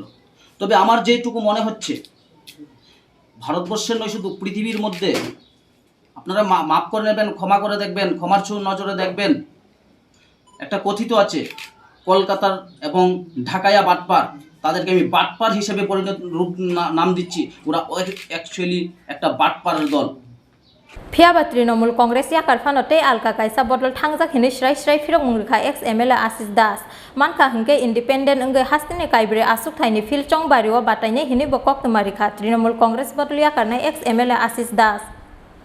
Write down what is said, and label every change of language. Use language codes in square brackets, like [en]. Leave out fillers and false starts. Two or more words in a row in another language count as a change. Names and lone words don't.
[bn] তবে আমার যেটুকু মনে হচ্ছে, ভারতবর্ষের নয় শুধু পৃথিবীর মধ্যে, আপনারা মাফ করে নেবেন, ক্ষমা করে দেখবেন, ক্ষমার নজরে দেখবেন, একটা কথিত আছে কলকাতার এবং ঢাকায়া বাটপার, তাদেরকে আমি বাটপার হিসেবে নাম দিচ্ছি। ওরা অ্যাকচুয়ালি একটা বাটপারের দল। [trp] Phiaba Trinamool Congress Yakarkha no tei alka kaisa bodol thangjak hini shrai phirok mungkha Ex.MLA Asish Das manka hingke independent ngai hastini kaibre Achukthaini fil chongbari o bataine hini bo koktumari kha Trinamool Congress bodol yakarnai Ex.MLA Asish Das.